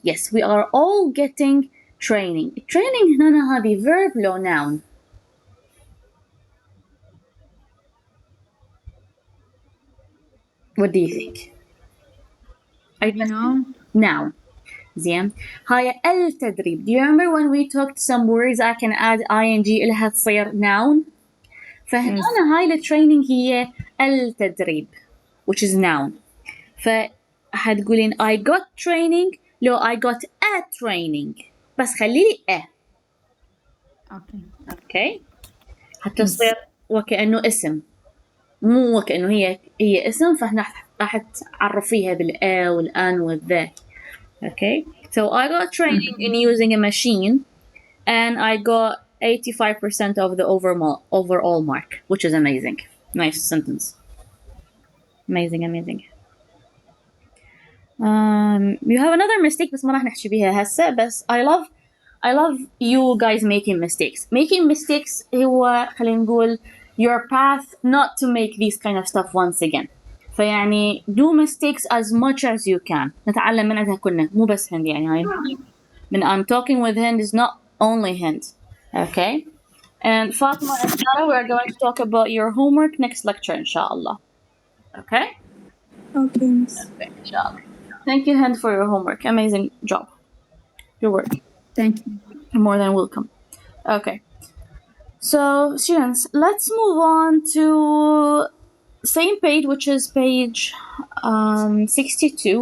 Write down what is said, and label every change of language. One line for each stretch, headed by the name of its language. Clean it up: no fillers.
English: Yes, we are all getting training. training
Arabic: هنا هذه
English: verb لو noun؟ What do you think? You know.
Arabic: noun. زين. هاي التدريب.
English: Do you remember when we talked some words I can add ing
Arabic: إلها تصير
English: noun؟
Arabic: فهنا
English: Yes.
Arabic: هاي التريننج هي التدريب
English: which is noun.
Arabic: فهتقولين
English: I got training
Arabic: لو
English: I got a training
Arabic: بس خليلي
English: Okay.
Arabic: اوكي حتى تصير وكأنه اسم مو وكأنه هي اسم فهنا راح تعرفيها بالآ والآن والذا.
English: okay so I got training in using a machine and I got 85% of the overall mark which is amazing. Nice sentence. amazing. You have another mistake
Arabic: بس ما راح نحكي بيها هسه بس
English: I love you guys making mistakes. Making mistakes
Arabic: هو خلينا نقول
English: your path not to make these kind of stuff once again.
Arabic: فيعني
English: do mistakes as much as you can.
Arabic: نتعلم من عندها كلنا مو بس هند يعني هاي من
English: I'm talking with Hind is not only Hind. Okay? And Fatima and Sarah, we are going to talk about your homework next lecture, inshallah. Okay? Okay, Miss. Inshallah. Thank you, Hind, for your homework. Amazing job. Your work. Thank you. You're more than welcome. Okay. So, students, let's move on to same page, which is page 62.